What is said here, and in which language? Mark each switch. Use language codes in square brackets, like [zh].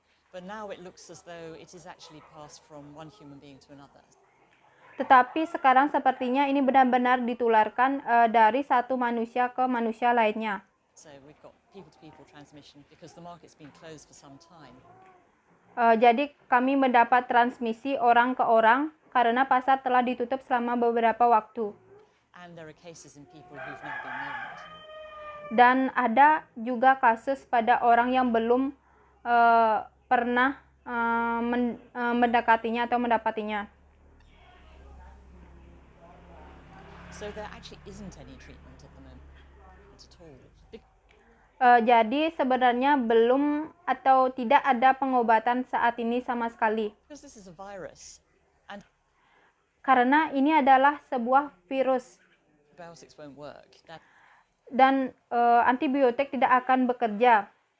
[en] But now it looks as though it is actually passed from one human being to another. [id] Tetapi sekarang sepertinya ini benar-benar ditularkan dari satu manusia ke manusia lainnya. [en] So we've got people-to-people transmission because the market's been closed for some time. [id] Jadi kami mendapat transmisi orang ke orang karena pasar telah ditutup selama beberapa waktu. [en] And there are cases in people who've never been named. [id] Dan ada juga kasus pada orang yang belum pernah mendekatinya atau mendapatinya. [en] So there actually isn't any treatment at the moment at all. [id] Jadi sebenarnya belum atau tidak ada pengobatan saat ini sama sekali. [en] Because this is a virus, and [id] Karena ini adalah sebuah virus [en] antibiotics won't work. [id] dan antibiotik tidak akan bekerja